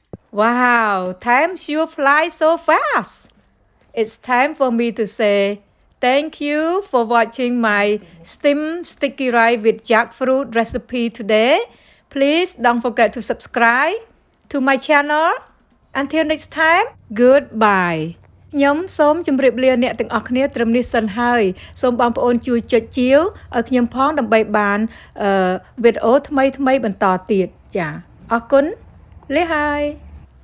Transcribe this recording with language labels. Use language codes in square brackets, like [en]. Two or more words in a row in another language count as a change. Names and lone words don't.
[en] Wow, time sure flies so fast. It's time for me to say thank you for watching my steamed sticky rice with jackfruit recipe today. Please don't forget to subscribe to my channel. Until next time, goodbye. [km] ខ្ញុំសូមជម្រាបលាអ្នកទាំងអស់គ្នាត្រឹមនេះសិនហើយសូមបងប្អូនជួយចុចជាវឲ្យខ្ញុំផងដើម្បីបានវីដេអូថ្មីៗបន្តទៀតចាអរគុណលាហើយ